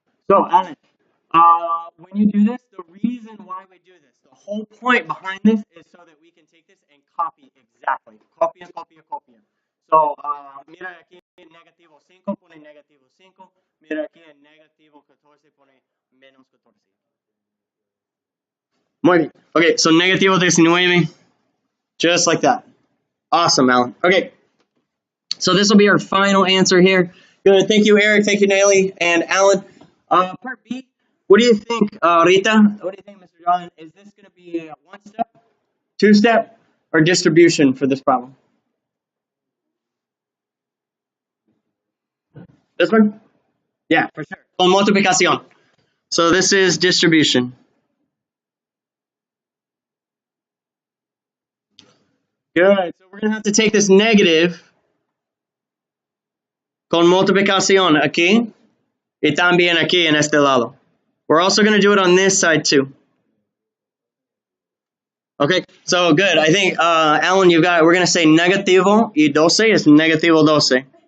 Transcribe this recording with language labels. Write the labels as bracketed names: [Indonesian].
[English] So, Alan, when you do this, the reason why we do this, the whole point behind this is so that we can take this and copy exactly. [Spanish] Copia. So, mira aquí en negativo 5, pone negativo 5. Mira aquí en negativo 14, pone menos 14. Muy bien. [English] Okay, so negativo 19. Just like that. Awesome, Alan. Okay. So this will be our final answer here. Good. Thank you, Eric. Thank you, Nelly and Alan. Part B, what do you think, Rita? What do you think, Mr. John? Is this going to be a 1-step, 2-step, or distribution for this problem? This one? Yeah, for sure. [Spanish] Con multiplicación. [English] So this is distribution. Good. So we're going to have to take this negative [Spanish] con multiplicación aquí y también aquí en este lado. [English] We're also going to do it on this side too. Okay, so good. I think, Alan, you've got it. We're going to say [Spanish] negativo y 12 [English] is [Spanish] negativo 12.